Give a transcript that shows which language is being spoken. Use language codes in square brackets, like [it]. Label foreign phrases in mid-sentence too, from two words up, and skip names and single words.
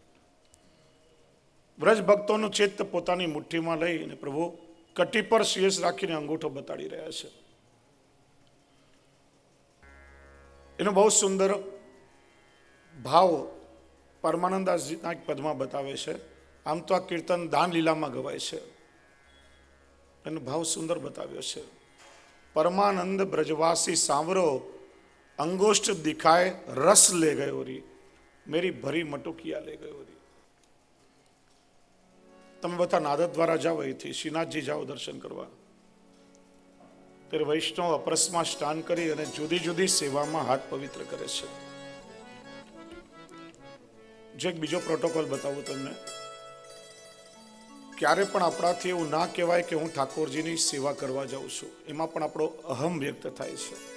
[gu] વ્રજ ભક્તોનું ચિત્ત પોતાની મુઠ્ઠીમાં લઈ અને પ્રભુ કટી પર શ્રીયસ રાખીને અંગૂઠો બતાડી રહ્યા છે. એનો બહુ સુંદર ભાવ પરમાનંદાસજીના એક પદમાં બતાવે છે. આમ તો આ કીર્તન દાન લીલામાં ગવાય છે, એનો ભાવ સુંદર બતાવ્યો છે. [bra] परमानंद ब्रजवासी सांवरो अंगोष्ठ दिखाए रस ले गयो री, मेरी भरी मटुकिया ले गयो री. [gu] તમે બધા નાદદ દ્વારા જાઓ, અહીંથી શ્રીનાથજી જાઓ દર્શન કરવા, ત્યારે વૈષ્ણવ અપરસમાં સ્નાન કરી અને જુદી જુદી સેવામાં હાથ પવિત્ર કરે છે. જે એક બીજો પ્રોટોકોલ બતાવું તમને, ક્યારે પણ આપણાથી એવું ના કહેવાય કે હું ઠાકોરજીની સેવા કરવા જાઉં છું, એમાં પણ આપણો અહમ વ્યક્ત થાય છે.